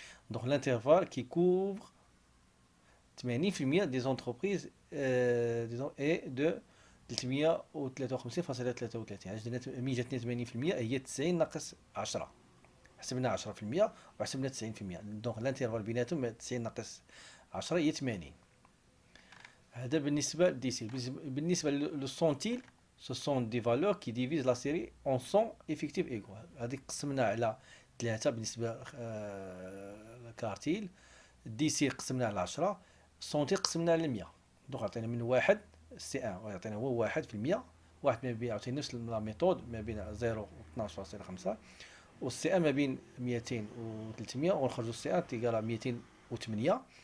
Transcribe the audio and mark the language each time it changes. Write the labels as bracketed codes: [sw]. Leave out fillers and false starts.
[fr] دونك l'intervalle qui couvre 80% des entreprises et de 353.33. [ar] علاش ملي جاتني 80% هي 90 ناقص 10. حسبنا 10% وحسبنا 90%. دونك الانترفال بيناتهم 90 ناقص 10 هي 80. هذا بالنسبة للديسيل. بالنسبة للسونتيل [fr] ce sont des valeurs qui divisent la série en 100 effectifs égaux. [ar] هذيك قسمنا على 3 بالنسبة للكارتيل. ديسيل قسمنا على 10. سونتيل قسمنا على 100. دونك عطينا من 1 سي 1 ويعطينا هو 1%. واحد ما بين يعطينا نفس لا ميثود ما بين 0 و 12.5 والسي 1 ما بين 200 و 300 ونخرجوا السي 1 تيقال 208.